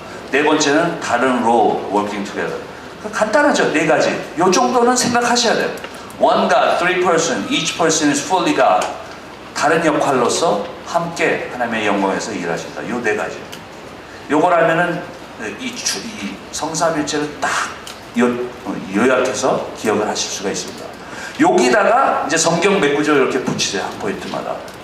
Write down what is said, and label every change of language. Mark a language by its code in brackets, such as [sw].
[ko] 네 번째는 다른 [en] role working together. [ko] 간단하죠? 4가지. 요 정도는 생각하셔야 돼요. [en] One God, three persons, each person is fully God. [ko] 다른 역할로서 함께 하나님의 영광에서 일하신다. 요 4가지. 요걸 알면은 이 성삼일체를 딱 요약해서 기억을 하실 수가 있습니다. 여기다가 이제 성경 몇 구절 이렇게 붙이세요. 한 포인트마다.